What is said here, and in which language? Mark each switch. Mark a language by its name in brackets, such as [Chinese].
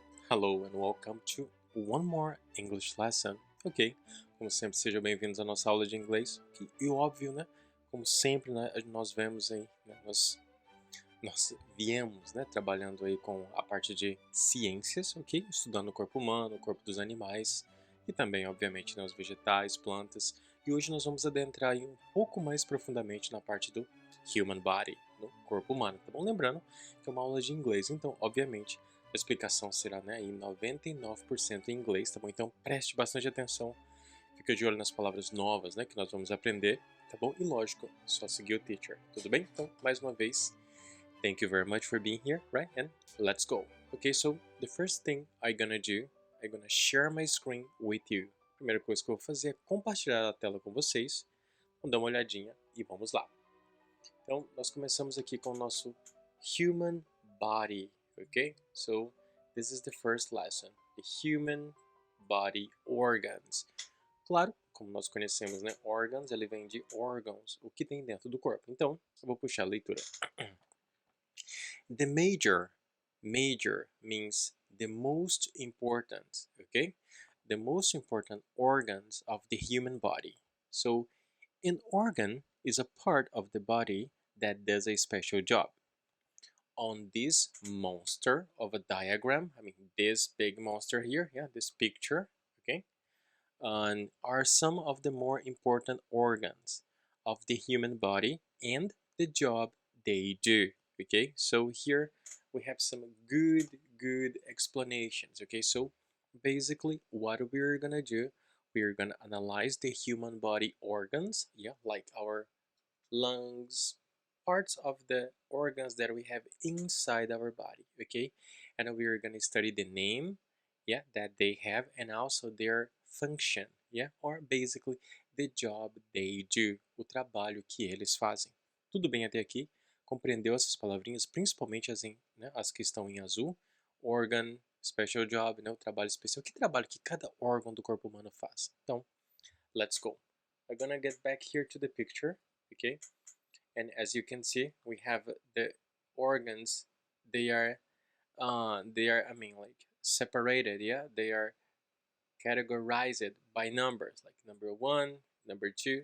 [English] Hello and welcome to one more English lesson. [Portuguese] Ok, como sempre, sejam bem-vindos à nossa aula de inglês. E óbvio, né? Como sempre, né, nós vemos aí, né, nós viemos, né, trabalhando aí com a parte de ciências, ok? Estudando o corpo humano, o corpo dos animais e também, obviamente, né, os vegetais, plantas. E hoje nós vamos adentrar aí um pouco mais profundamente na parte do human body, no corpo humano, tá bom? Lembrando que é uma aula de inglês, então, obviamente, a explicação será, né, em 99% em inglês, tá bom? Então, preste bastante atenção, fica de olho nas palavras novas, né, que nós vamos aprender, tá bom? E lógico, só seguir o teacher, tudo bem? Então, mais uma vez, [English] thank you very much for being here, right? And let's go. Okay, so the first thing I'm gonna do, I'm gonna share my screen with you. [Portuguese] Primeira coisa que eu vou fazer é compartilhar a tela com vocês. Vamos dar uma olhadinha e vamos lá. Então, nós começamos aqui com o nosso human body, ok? [English] So, this is the first lesson, the human body organs. [Portuguese] Claro, como nós conhecemos, né? Organs, ele vem de órgãos, o que tem dentro do corpo. Então, eu vou puxar a leitura. [English] The major means the most important, okay? The most important organs of the human body. So, an organ is a part of the body that does a special job. On this monster of a diagram, I mean this big monster here, yeah, this picture, okay, are some of the more important organs of the human body and the job they do. Okay, so here we have some good explanations. Okay, so basically what we're gonna do, we're gonna analyze the human body organs, yeah, like our lungs, parts of the organs that we have inside our body. Okay, and we're gonna study the name, yeah, that they have, and also their function, yeah, or basically the job they do, [Portuguese] o trabalho que eles fazem. Tudo bem até aqui? Compreendeu essas palavrinhas, principalmente né, as que estão em azul? Organ, special job, né, o trabalho especial. Que trabalho que cada órgão do corpo humano faz? [English] Então, let's go. I'm gonna get back here to the picture, okay? And as you can see, we have the organs. They are, I mean, like separated. Yeah, they are categorized by numbers, like number one, number two.